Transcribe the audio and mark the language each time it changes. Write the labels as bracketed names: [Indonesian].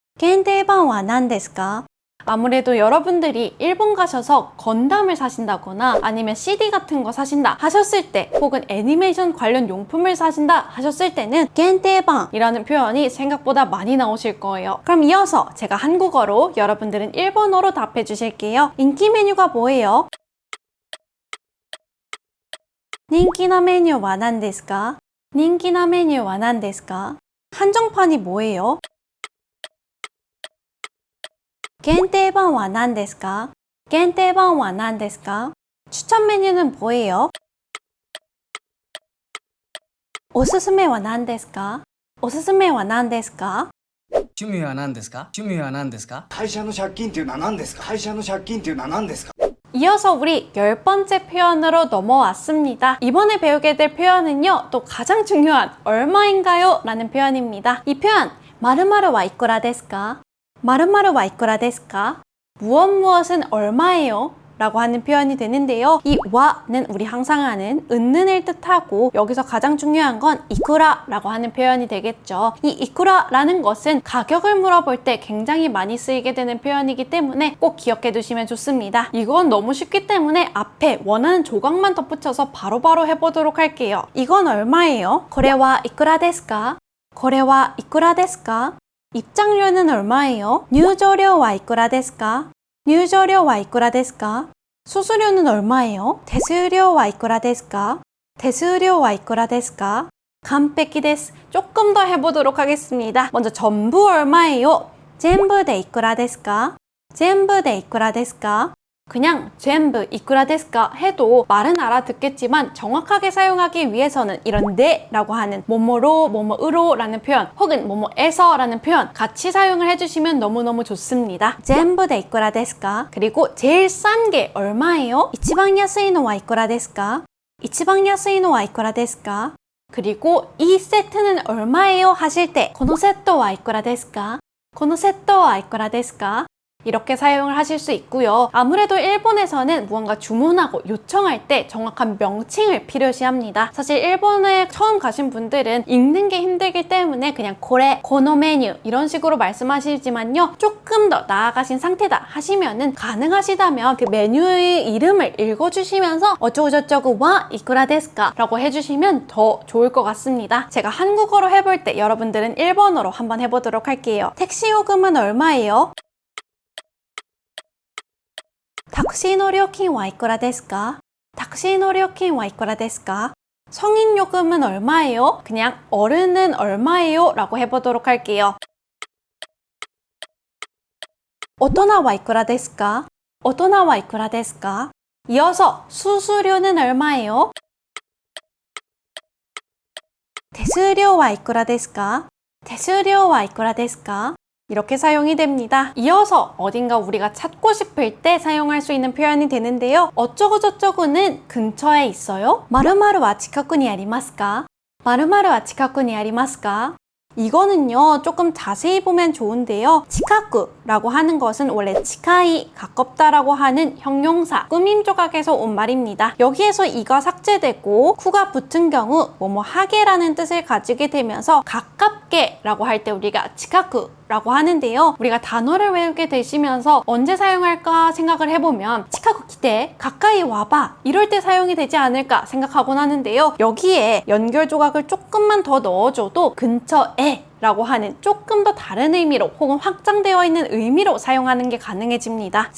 [Japanese] 겐테반와 난데스까? [Korean] 아무래도 여러분들이 일본 가셔서 건담을 사신다거나 아니면 CD 같은 거 사신다 하셨을 때 혹은 애니메이션 관련 용품을 사신다 하셨을 때는 겐테반이라는 표현이 생각보다 많이 나오실 거예요. 그럼 이어서 제가 한국어로 여러분들은 일본어로 답해 주실게요. 인기 메뉴가 뭐예요? [Japanese] 人気なメニューは何ですか?人気なメニューは何ですか? [Korean] 한정판이 뭐예요? [Japanese] 限定版は何ですか?限定版は何ですか? [Korean] 추천 메뉴는 뭐예요? [Japanese] おすすめは何ですか?おすすめは何ですか? 趣味は何ですか？趣味は何ですか？会社の借金っていうのは何ですか？会社の借金っていうのは何ですか？ [Korean] 이어서 우리 10번째 표현으로 넘어왔습니다. 이번에 배우게 될 표현은요, 또 가장 중요한 얼마인가요? 라는 표현입니다. 이 표현, [Japanese] 마르마르와 이쿠라 데스 까? 마르마르와 이쿠라 데스 까? [Korean] 무엇은 얼마예요? 라고 하는 표현이 되는데요. 이 와는 우리 항상 하는 은는을 뜻하고 여기서 가장 중요한 건 이쿠라 라고 하는 표현이 되겠죠. 이 이쿠라 라는 것은 가격을 물어볼 때 굉장히 많이 쓰이게 되는 표현이기 때문에 꼭 기억해 두시면 좋습니다. 이건 너무 쉽기 때문에 앞에 원하는 조각만 덧붙여서 바로바로 해보도록 할게요. 이건 얼마예요? [Japanese] 고래와 이쿠라 데스 까? 고래와 이쿠라 데스 까? [Korean] 입장료는 얼마예요? [Japanese] 入場料は 이쿠라 데스 까? 入場料はいくらですか? [Korean] 수수료는 얼마예요? [Japanese] 手数料はいくらですか?手数料はいくらですか? [Korean] 완벽히です. 조금 더 해보도록 하겠습니다. 먼저 전부 얼마예요? [Japanese] 全部でいくらですか? 全部でいくらですか? [Korean] 그냥 [Japanese] 全部いくらですか [Korean] 해도 말은 알아듣겠지만 정확하게 사용하기 위해서는 이런 네 라고 하는 뭐뭐로 뭐뭐으로 라는 표현 혹은 뭐뭐에서 라는 표현 같이 사용을 해주시면 너무너무 좋습니다. [Japanese] 全部でいくらですか? [Korean] 그리고 제일 싼 게 얼마예요? [Japanese] 一番安いのはいくらですか?一番安いのはいくらですか? [Korean] 그리고 이 세트는 얼마예요? 하실 때 [Japanese] このセットはいくらですか?このセットはいくらですか? [Korean] 이렇게 사용을 하실 수 있고요. 아무래도 일본에서는 무언가 주문하고 요청할 때 정확한 명칭을 필요시합니다. 사실 일본에 처음 가신 분들은 읽는 게 힘들기 때문에 그냥 고래, 고노 메뉴 이런 식으로 말씀하시지만요. 조금 더 나아가신 상태다 하시면은 가능하시다면 그 메뉴의 이름을 읽어주시면서 어쩌고저쩌고 [Japanese] 와 이쿠라 데스까 [Korean] 라고 해주시면 더 좋을 것 같습니다. 제가 한국어로 해볼 때 여러분들은 일본어로 한번 해보도록 할게요. 택시 요금은 얼마예요? [Japanese] タクシーの料金はいくらですか?タクシーの料金はいくらですか? [Korean] 성인 요금은 얼마예요? 그냥 어른은 얼마예요? 라고 해보도록 할게요. [Japanese] 大人はいくらですか?大人はいくらですか? [Korean] 이어서 수수료는 얼마예요? [Japanese] 手数料はいくらですか?手数料はいくらですか? [Korean] 이렇게 사용이 됩니다. 이어서 어딘가 우리가 찾고 싶을 때 사용할 수 있는 표현이 되는데요. 어쩌고저쩌고는 근처에 있어요? [Japanese] 〇〇は近くにありますか? 〇〇は近くにありますか? [Korean] 이거는요 조금 자세히 보면 좋은데요, 치카쿠라고 하는 것은 원래 치카이, 가깝다라고 하는 형용사, 꾸밈 조각에서 온 말입니다. 여기에서 이가 삭제되고 쿠가 붙은 경우 뭐뭐 하게라는 뜻을 가지게 되면서 가깝게 라고 할 때 우리가 치카쿠 라고 하는데요, 우리가 단어를 외우게 되시면서 언제 사용할까 생각을 해보면 치카쿠 기대, 가까이 와봐 이럴 때 사용이 되지 않을까 생각하곤 하는데요, 여기에 연결 조각을 조금만 더 넣어줘도 근처에 라고 하는 조금 더 다른 의미로 혹은 확장되어 있는 의미로 사용하는 게 가능해집니다.